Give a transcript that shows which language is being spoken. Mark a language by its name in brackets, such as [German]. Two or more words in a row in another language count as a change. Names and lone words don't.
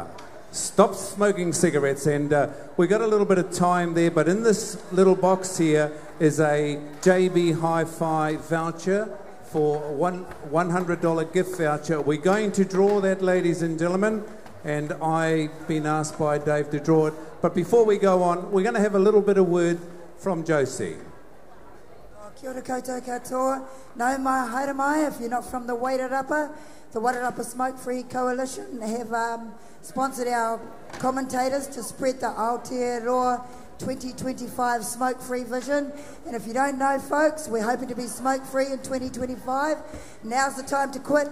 [English] Stop smoking cigarettes, and we got a little bit of time there, but in this little box here is a JB Hi-Fi voucher for $100 gift voucher. We're going to draw that, ladies and gentlemen, and I've been asked by Dave to draw it. But before we go on, we're going to have a little bit of word from Josie. [Māori] Kia ora koutou katoa. No mai haere mai, [English] if you're not from the Wairarapa Smoke Free Coalition have sponsored our commentators to spread the Aotearoa 2025 smoke-free vision. And if you don't know, folks, we're hoping to be smoke-free in 2025. Now's the time to quit.